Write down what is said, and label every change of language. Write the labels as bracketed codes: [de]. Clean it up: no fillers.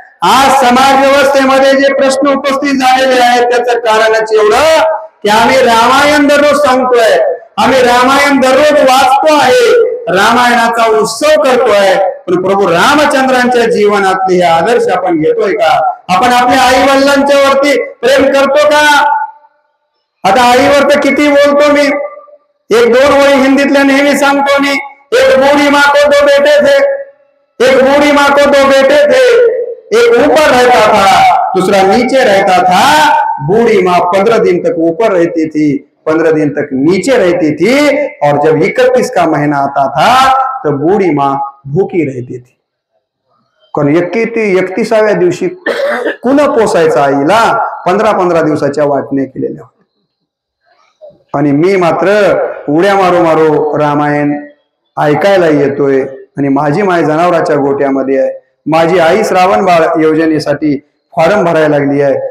[mr] आज समाज व्यवस्थेमध्ये जे प्रश्न उपस्थित झालेले आहेत त्याचं कारणच एवढं की आम्ही रामायण दररोज सांगतोय, आम्ही रामायण दररोज वाचतो आहे, रामायणाचा उत्सव करतोय, पण प्रभू रामचंद्रांच्या जीवनातले हे आदर्श आपण घेतोय का? आपण आपल्या आई वडिलांच्या वरती प्रेम करतो का? आता आईवर तर किती बोलतो मी, 1-2 ओळी हिंदीतल्या नेहमी सांगतो मी. [hi] एक बूढ़ी माँ को 2 बेटे थे, एक बूढ़ी माँ को 2 बेटे थे, एक ऊपर रहता था दूसरा नीचे रहता था. बूढ़ी माँ 15 दिन तक ऊपर रहती थी, 15 दिन तक नीचे रहती थी, और जब 31 का महीना आता था तो बूढ़ी माँ भूकी रहती थी. [mr] कारण 31व्या दिवशी कुणा पोसायचं आईला 15 दिवसाच्या वाटण्या केलेल्या होत्या. आणि मी मात्र उड्या मारो मारो रामायण ऐकायला येतोय. आणि माझी माय जनावराच्या गोट्यामध्ये आहे. माझी आई श्रावण बाळ योजनेसाठी फॉर्म भरायला लागली आहे.